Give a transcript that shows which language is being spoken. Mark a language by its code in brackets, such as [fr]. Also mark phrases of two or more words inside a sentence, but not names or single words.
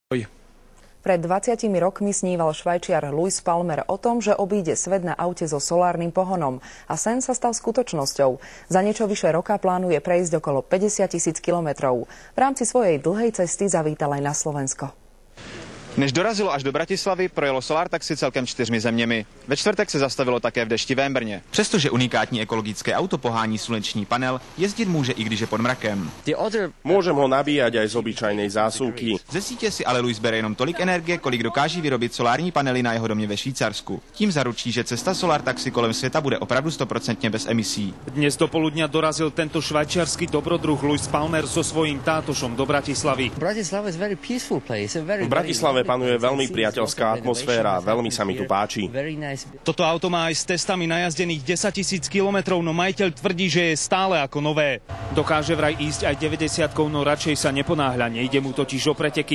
[sk] Pred 20 rokmi sníval Švajčiar Luis Palmer o tom, že obíde svet na aute so solárnym pohonom a sen sa stal skutočnosťou. Za niečo vyše roka plánuje prejsť okolo 50 000 kilometrov. V rámci svojej dlhej cesty zavítal aj na Slovensko. [cs] Než dorazilo až do Bratislavy, projelo Solar Taxi celkem 4 zeměmi. Ve čtvrtek se zastavilo také v deštivém Brně. Přestože unikátní ekologické auto pohání sluneční panel, jezdit může i když je pod mrakem. [sk] Môžem ho nabíjať aj z obyčajnej zásuvky. [cs] Ze sítě si ale Luis bere jenom tolik energie, kolik dokáží vyrobit solární panely na jeho domě ve Švýcarsku. Tím zaručí, že cesta Solar Taxi kolem světa bude opravdu 100% bez emisí. [sk] Dnes do poludnia dorazil tento švajčiarsky dobrodruh Luis Palmer so svojím tátošom do Bratislavy. V Bratislave panuje veľmi priateľská atmosféra, veľmi sa mi tu páči. Toto auto má aj s testami najazdených 10 000 kilometrov, no majiteľ tvrdí, že je stále ako nové. Dokáže vraj ísť aj 90-kou, no radšej sa neponáhľa, nejde mu totiž o preteky.